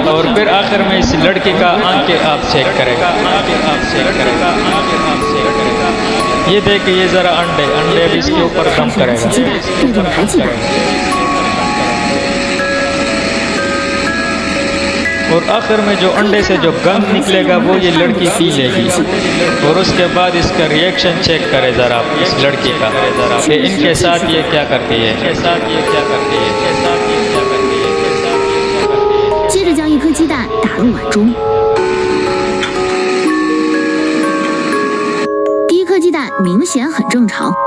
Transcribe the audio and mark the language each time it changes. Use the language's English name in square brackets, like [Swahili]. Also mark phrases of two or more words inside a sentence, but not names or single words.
[Urdu] اور پھر آخر میں اس لڑکی کا آنکھیں آپ چیک کرے گا, یہ دیکھیں یہ ذرا انڈے بھی اس کے اوپر دم کرے گا. اور آخر میں جو انڈے سے جو گند نکلے گا وہ یہ لڑکی پی لے گی. اور اس کے بعد اس کا [English] reaction check [Urdu] کرے ذرا اس لڑکی کا کہ ان کے ساتھ یہ کیا کرتی ہے. [Chinese] 接着将一颗鸡蛋打入碗中，第一颗鸡蛋明显很正常。